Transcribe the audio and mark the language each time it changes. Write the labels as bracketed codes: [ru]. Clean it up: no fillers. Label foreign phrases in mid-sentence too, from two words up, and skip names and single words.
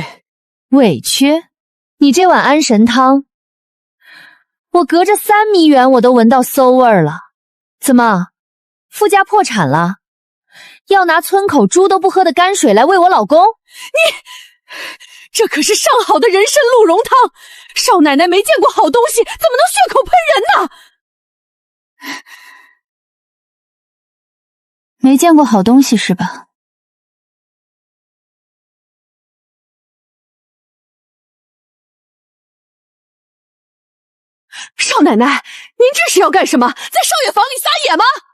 [zh] 委屈？你這碗安神湯，我隔着3米遠我都聞到馊味兒了。怎麼，傅家破產了？要拿村口豬都不喝的泔水來餵我老公？这可是上好的人參鹿茸湯，少奶奶沒見過好東西，怎麼能血口噴人呢？沒見過好東西是吧？少奶奶，您這是要幹什麼？在少爺房裡撒野嗎？